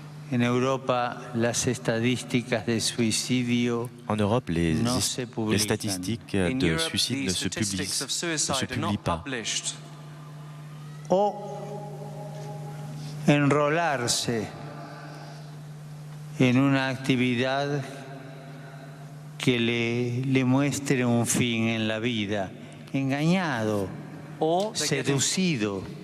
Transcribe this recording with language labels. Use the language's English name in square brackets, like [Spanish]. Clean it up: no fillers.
[Spanish] En Europa, las estadísticas de suicidio [French] en Europe, les statistiques de suicide ne se publient pas. [Spanish] O enrolarse en una actividad que le muestre un fin en la vida, engañado, seducido.